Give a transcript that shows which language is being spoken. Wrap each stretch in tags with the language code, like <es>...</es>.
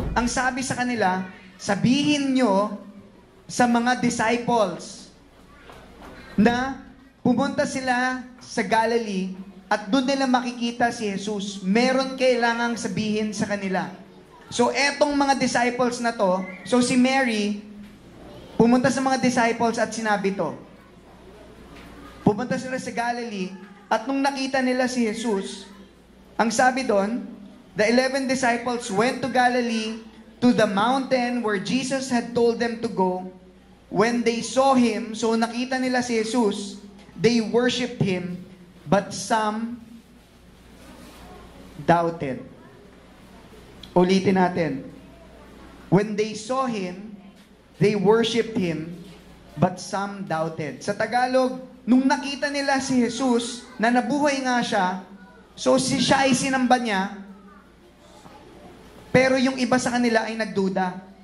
<tl>Ang sabi sa kanila, sabihin nyo sa mga disciples na pumunta sila sa Galilee at doon nila makikita si Jesus. Meron kailangang sabihin sa kanila. So, etong mga disciples na to, so si Mary, pumunta sa mga disciples at sinabi to. Pumunta sila sa Galilee at nung nakita nila si Jesus, ang sabi doon,</tl> <en>the 11 disciples went to Galilee to the mountain where Jesus had told them to go. When they saw Him,</en> <tl>so nakita nila si Jesus,</tl> <en>they worshipped Him, but some doubted.</en> <tl>Ulitin natin.</tl> <en>When they saw Him, they worshipped Him, but some doubted.</en> <tl>Sa Tagalog, nung nakita nila si Jesus, na nabuhay nga siya, so siya ay sinamba niya, pero yung iba sa kanila ay nagduda.</tl>